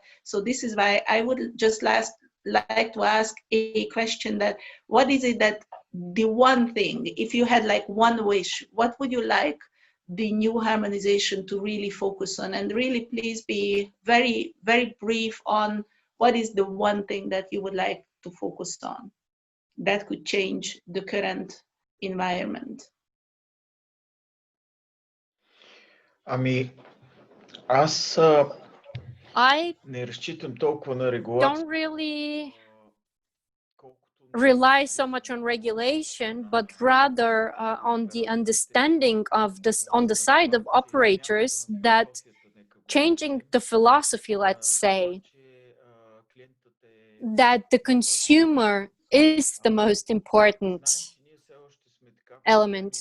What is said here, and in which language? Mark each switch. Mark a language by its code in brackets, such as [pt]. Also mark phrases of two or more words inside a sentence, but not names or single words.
[en] So this is why I would just like to ask a question: that what is it that the one thing, if you had like one wish, what would you like the new harmonization to really focus on? And really please be very, very brief on what is the one thing that you would like to focus on that could change the current environment. [bg] Ами, аз не разчитам толкова на регулация. [en] Don't really rely so much on regulation, but rather on the understanding of this on the side of operators that changing the philosophy, let's say, that the consumer is the most important element.